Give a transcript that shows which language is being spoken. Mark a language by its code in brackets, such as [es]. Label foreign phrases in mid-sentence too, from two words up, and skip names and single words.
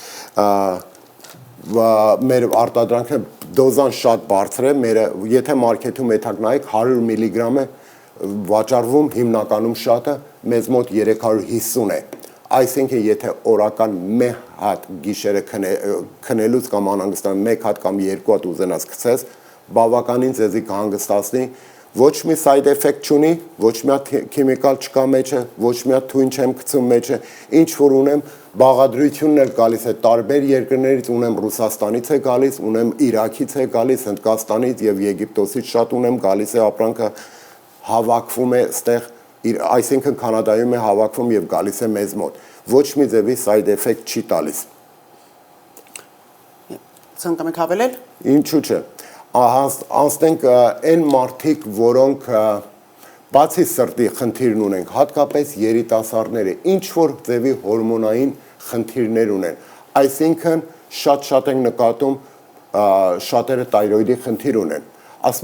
[hy] մեր արտադրանքը դոզան շատ բարձր է, եթե մարքեթում եք նայեք 100 միլիգրամ է վաճառվում, հիմնականում շատը մեզ մոտ 350 է։ Այսինքն եթե օրական մեկ հատ գիշերը քնելուց կամ անհանգստան մեկ հատ կամ երկու հատ ուզենաս գցես, բավականին ձեզի կհանգստացնի, ոչ մի [en] side effect [hy] չունի, ոչ մի հատ քիմիկալ չկա մեջը, ոչ մի հատ թույն չեմ գցում մեջը, ինչ որ ունեմ, բաղադրությունն էլ գալիս է տարբեր երկրներից, ունեմ Ռուսաստանից է գալիս, ունեմ Իրաքից է գալիս, Հնդկաստանից եւ Եգիպտոսից շատ ունեմ, գալիս է ապրանքը հավաքվում է այստեղ Այսինքն Կանադայում է հավաքվում եւ գալիս է մեզ մոտ։ Ոչ մի ձևի [en] side effect [hy] չի տալիս։ Ցանկամ եք հավելել։ Ինչու՞ չէ։ Անցնենք այն մարդիկ, որոնք բացի սրտի խնդիրն ունեն, հատկապես երիտասարդները, ինչ որ ձևի հորմոնային խնդիրներ ունեն։ Այսինքն շատ ենք նկատում շատերը թայրոիդի խնդիր ունեն։ Ասма